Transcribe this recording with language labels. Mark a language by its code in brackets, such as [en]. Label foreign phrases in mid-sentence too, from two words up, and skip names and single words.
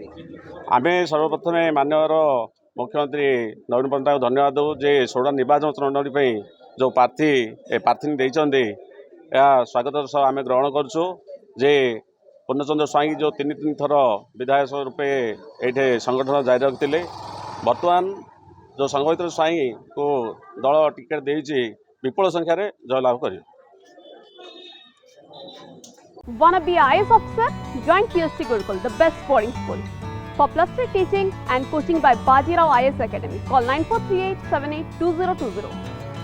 [or] ଆମେ ସର୍ବପ୍ରଥମେ ମାନ୍ୟବର ମୁଖ୍ୟମନ୍ତ୍ରୀ ନବୀନ ପଟ୍ଟନାୟକଙ୍କୁ ଧନ୍ୟବାଦ ଦେଉ ଯେ ସୋରଡ଼ା ନିର୍ବାଚନ ମଣ୍ଡଳୀ ପାଇଁ ଯେଉଁ ପ୍ରାର୍ଥିନୀ ଦେଇଛନ୍ତି ଏହା ସ୍ୱାଗତର ସହ ଆମେ ଗ୍ରହଣ କରୁଛୁ। ଯେ ପୂର୍ଣ୍ଣଚନ୍ଦ୍ର ସ୍ୱାଇଁ ଯେଉଁ ତିନି ଥର ବିଧାୟକ ରୂପେ ଏଇଠି ସଂଗଠନ ଜାରି ରଖିଥିଲେ, ବର୍ତ୍ତମାନ ଯେଉଁ ସଂଗଠିତ ସ୍ୱାଇଁଙ୍କୁ ଦଳ ଟିକେଟ୍ ଦେଇଛି, ବିପୁଳ ସଂଖ୍ୟାରେ ଜୟଲାଭ କରିବେ। [en] Wanna be IAS officer? Join PST Gurukul, the best boarding school. For plus 3 teaching and coaching by Bajirao IAS Academy, call 9438 782020.